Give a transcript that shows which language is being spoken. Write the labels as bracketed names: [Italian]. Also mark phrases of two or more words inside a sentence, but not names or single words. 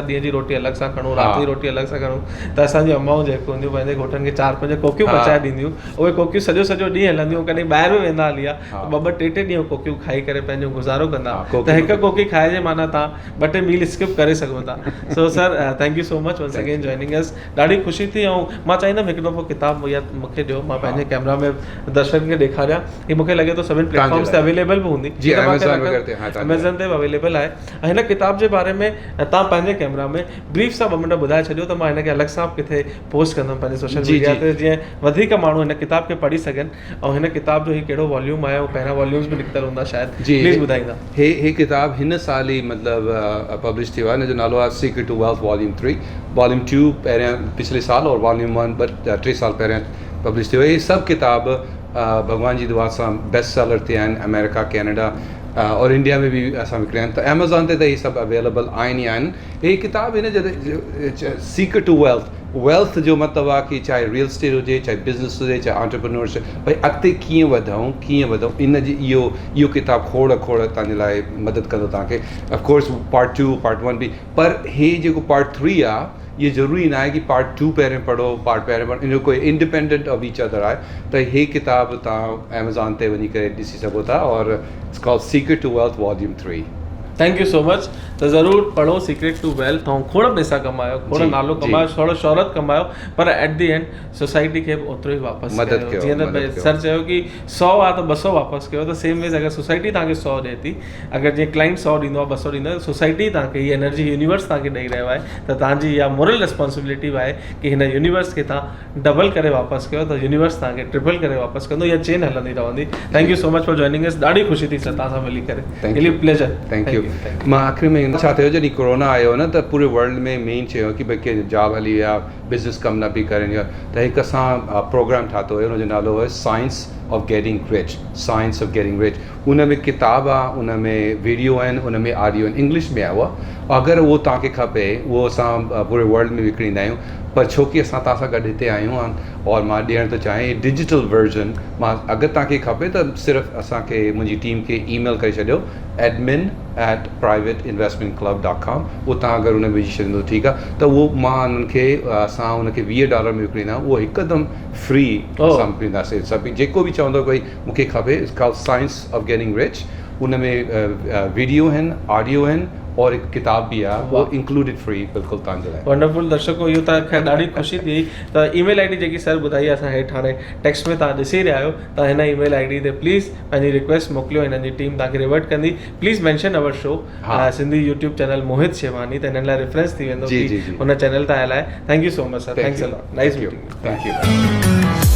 [Sindhi] ॾींहं जी रोटी अलॻि सां खणूं राति जी रोटी अलॻि सां खणूं त असांजी अम्माऊं जेके हूंदियूं पंहिंजे घोटनि खे 4-5 कोकियूं पचाए ॾींदियूं उहे कोकियूं सॼो ॾींहुं हलंदियूं कॾहिं ॿाहिरि बि वेंदा हली आहे 2-2 टे ॾींहं कोकियूं खाई करे पंहिंजो गुज़ारो कंदा त हिकु कोकी खाइजे माना तव्हां 2 टे [English] meal skip [Sindhi] करे सघो था [English] so sir thank you so much once again joining us [Sindhi] ॾाढी ख़ुशी थी ऐं मां चाहींदुमि हिकु दफ़ो किताबु या मूंखे ॾियो मां पंहिंजे कैमरा में दर्शकनि खे ॾेखारियां ही मूंखे लॻे थो सभिनी प्लेटफॉर्म्स ते अवेलेबल बि हूंदी अमेज़ॉन ते बि अवेलेबल आहे ऐं हिन किताब जे बारे में तव्हां पंहिंजे कैमरा में ब्रीफ सां 2 मिंट ॿुधाए छॾियो त मां हिनखे अलॻि सां किथे पोस्ट कंदुमि पंहिंजे [English] social media [Sindhi] ते जीअं वधीक माण्हू हिन किताब खे पढ़ी सघनि ऐं हिन किताब जो ही कहिड़ो वॉल्यूम आहे ऐं पहिरियां वॉल्यूम्स बि निकितल हूंदा शायदि प्लीज़ ॿुधाईंदा हे किताब हिन साल ई मतिलबु पब्लिश थियो आहे हिन जो नालो आहे सीक्रेट टू वेल्थ वॉल्यूम 3 वॉल्यूम 2 पहिरियां पिछले साल और वॉल्यूम 1 3 साल पहिरियां पब्लिश थियो हे सभु किताब भॻवान जी दुआ सां [English] best seller [Sindhi] थिया आहिनि अमेरिका कैनेडा [Hindi] और इंडिया में भी [Sindhi] असां विकिणिया आहिनि त अमेज़ॉन ते त इहे सभु अवेलेबल आहिनि ई आहिनि हीअ किताबु हिन जे सीक्रेट टू वेल्थ वेल्थ जो मतिलबु आहे कि चाहे [English] real estate [Sindhi] हुजे, चाहे बिज़नेस हुजे, चाहे एंटरप्रेन्योरशिप, भई अॻिते कीअं वधूं इन जी इहो किताबु खोड़ तव्हांजे लाइ मदद कंदो तव्हांखे। ऑफकोर्स पार्ट 2 पार्ट 1 बि, पर हे जेको पार्ट 3 आहे ये ज़रूरी न आहे कि पार्ट 2 पहिरियों पढ़ो, पार्ट पहिरियों पढ़ो, इन जो कोई [English] independent of each other [Sindhi] आहे। त हे किताबु तव्हां अमेज़ॉन ते वञी करे ॾिसी सघो था, और [English] it's called [Sindhi] सीक्रेट टू वेल्थ वॉल्यूम 3। [English] thank you so much. [Sindhi] त ज़रूरु पढ़ो सीक्रेट टू वेल्थ, ऐं खोड़ पैसा कमायो, खोड़ जी, नालो जी। कमायो, थोरो शोहरत कमायो, पर [English] at the end [Sindhi] सोसाइटी खे बि ओतिरो ई वापसि मदद कयो, जीअं मदद त कयो। सर चयो कि 100 आहे त 200 वापसि कयो, त [English] same way [Sindhi] अगरि सोसाइटी तव्हांखे 100 ॾिए थी, अगरि जीअं क्लाइंट 100 ॾींदो आहे, 200 ॾींदो आहे, सोसाइटी तव्हांखे हीअ एनर्जी यूनिवर्स तव्हांखे ॾेई रहियो आहे, त तव्हांजी इहा [English] moral responsibility [Sindhi] आहे कि हिन यूनिवर्स खे तव्हां डबल करे वापसि कयो, त यूनिवर्स तव्हांखे ट्रिपल करे वापसि कंदो, इहा चेन हलंदी रहंदी। [English] thank you so much for joining us, [Sindhi] ॾाढी ख़ुशी थी सर तव्हां सां मिली करे, [English] really pleasure. thank you. [Sindhi] मां आख़िरी में छा थियो, जॾहिं कोरोना आयो न, त पूरे वर्ल्ड में मेन चयो कि भई के जॉब हली विया, बिज़नेस कमु न पई करनि, त हिकु असां प्रोग्राम ठातो हुयो, हुनजो नालो हुयो साइंस ऑफ गेटिंग रिच। साइंस ऑफ गेटिंग रिच, उन में किताब आहे, उन में वीडियो आहिनि, उन में ऑडियो आहिनि, इंग्लिश में आहे उहा। अगरि उहो तव्हांखे खपे, उहो असां पूरे वर्ल्ड में विकिणींदा आहियूं, पर छोकी असां तव्हां सां गॾु हिते आहियूं और मां ॾियणु थो चाहियां [English] digital version. [Sindhi] मां अगरि तव्हांखे खपे त सिर्फ़ु असांखे, मुंहिंजी टीम खे ईमेल करे छॾियो admin@privateinvestmentclub.com। उहो तव्हां अगरि हुन में विझी छॾींदो ठीकु आहे, त उहो मां उन्हनि खे, असां उनखे $20 में विकिणींदा आहियूं, उहो हिकदमि फ्री असां विकिणींदासीं। सभु जेको बि चवंदो भई मूंखे खपे, [English] it's called Science of Getting Rich. [Sindhi] उन में वीडियो आहिनि, ऑडियो आहिनि, और हिकु किताब बि आहे, उहो [English] included free [Sindhi] बिल्कुलु तव्हांजे लाइ। वंडरफुल दर्शको, इहो त ख़ैर ॾाढी ख़ुशी थी। त [English] email ID [Sindhi] जेकी सर ॿुधाई आहे, असां हेठि हाणे टेक्स्ट में तव्हां ॾिसी रहिया आहियो, त हिन [English] email ID [Sindhi] ते प्लीज़ पंहिंजी रिक्वेस्ट मोकिलियो, हिननि जी टीम तव्हांखे रिवर्ट कंदी। [English] please mention our show, [Sindhi] सिंधी यूट्यूब चैनल मोहित शेवानी, त हिननि लाइ रेफरेंस थी वेंदो कि हुन चैनल ते आयल आहे। [English] thank you so much sir, thanks a lot, nice meeting you. thank you.